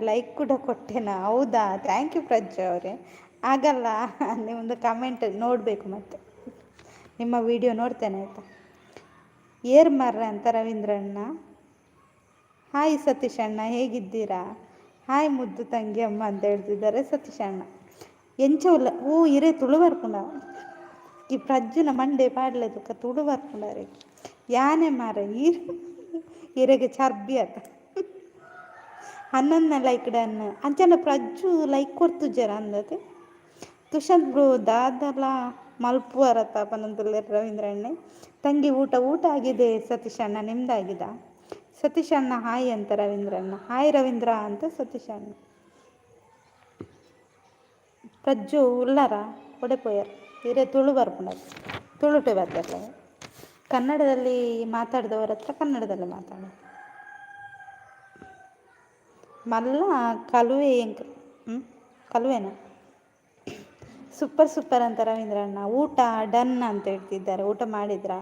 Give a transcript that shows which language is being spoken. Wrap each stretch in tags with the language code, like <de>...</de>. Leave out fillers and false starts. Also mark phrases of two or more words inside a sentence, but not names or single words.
<kn>ಲೈಕ್ ಕೂಡ ಕೊಟ್ಟೆನಾ? ಹೌದಾ,</kn> <en>thank you</en> <kn>ಪ್ರಜ್ಜು ಅವರೇ. ಆಗಲ್ಲ, ನಿಮ್ಮದು ಕಮೆಂಟ್ ನೋಡಬೇಕು, ಮತ್ತೆ ನಿಮ್ಮ ವಿಡಿಯೋ ನೋಡ್ತೇನೆ ಆಯಿತಾ.</kn> <tcy>ಏರ್ ಮರ್ರೆ</tcy> <kn>ಅಂತ ರವೀಂದ್ರಣ್ಣ. ಹಾಯ್ ಸತೀಶ್ ಅಣ್ಣ, ಹೇಗಿದ್ದೀರಾ? ಹಾಯ್ ಮುದ್ದು ತಂಗಿ ಅಮ್ಮ ಅಂತ ಹೇಳ್ತಿದ್ದಾರೆ ಸತೀಶ್ ಅಣ್ಣ.</kn> <tcy>ಎಂಚವುಲ್ಲ ಇರೇ ತುಳು ಬರ್ಪುಂಡ ಈ ಪ್ರಜ್ಜುನ ಮಂಡೆ ಪಾಡ್ಲದಕ್ಕ ತುಳು ಬರ್ಪುಂಡಾರೆ ಯಾನೆ ಮಾರ ಇರೆಗೆ ಚರ್ಬಿ ಅತ್ತ 11</tcy> <en>like done</en> <tcy>ಅಂಚನ ಪ್ರಜ್ಜು ಲೈಕ್ ಕೊಡ್ತುಜ್ಜರ ಅಂದತೆ. ತುಷಾಂತ್ ಬ್ರೋ ದಾದಲ ಮಲ್ಪುವರ ತಾಪನಂತಲ್ಲ ರವೀಂದ್ರಣ್ಣೆ.</tcy> <kn>ತಂಗಿ ಊಟ ಆಗಿದೆ ಸತೀಶ್ ಅಣ್ಣ, ನಿಮ್ದಾಗಿದ? ಸತೀಶ್ ಅಣ್ಣ ಹಾಯ್ ಅಂತ ರವೀಂದ್ರಣ್ಣ. ಹಾಯ್ ರವೀಂದ್ರ ಅಂತ ಸತೀಶ್ ಅಣ್ಣ.</kn> <tcy>ಪ್ರಜ್ಜು ಉಳ್ಳಾರ ಒಡೆಪೋಯರ್ ಇರೇ ತುಳು ಬರ್ಪುಂಡ ತುಳುಟೆ ಬರ್ತಾರಲ್ಲ.</tcy> <kn>ಕನ್ನಡದಲ್ಲಿ ಮಾತಾಡಿದವರ ಹತ್ರ ಕನ್ನಡದಲ್ಲಿ ಮಾತಾಡೋದು.</kn> <tcy>ಮಲ್ಲ ಕಲುವೆ ಕಲುವೆನ</tcy> <kn>ಸೂಪರ್ ಅಂತ ರವೀಂದ್ರಣ್ಣ. ಊಟ ಡನ್ ಅಂತ ಹೇಳ್ತಿದ್ದಾರೆ. ಊಟ ಮಾಡಿದ್ರಾ?</kn>